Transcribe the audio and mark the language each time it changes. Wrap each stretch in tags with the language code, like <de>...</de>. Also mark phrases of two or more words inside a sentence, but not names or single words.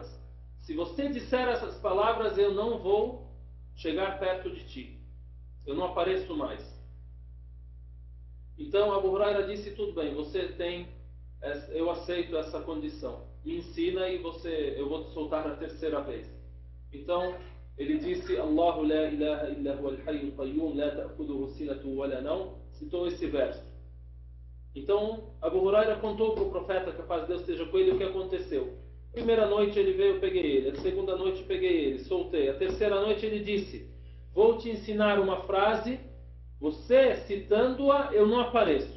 <pt>Se você disser essas palavras, eu não vou chegar perto de ti. Eu não apareço mais. Então Abu Huraira disse: tudo bem, eu aceito essa condição. Me ensina e eu vou te soltar a terceira vez. Então ele disse:</pt> <ar>الله لا إله إلا هو الحي القيوم لا تأخذه سنة ولا نوم.</ar> <pt>Citou esse verso. Então Abu Huraira contou para o profeta, que a paz de Deus esteja com ele, o que aconteceu. Primeira noite ele veio, eu peguei ele. A segunda noite peguei ele, soltei. A terceira noite ele disse: vou te ensinar uma frase, você citando-a, eu não apareço.</pt>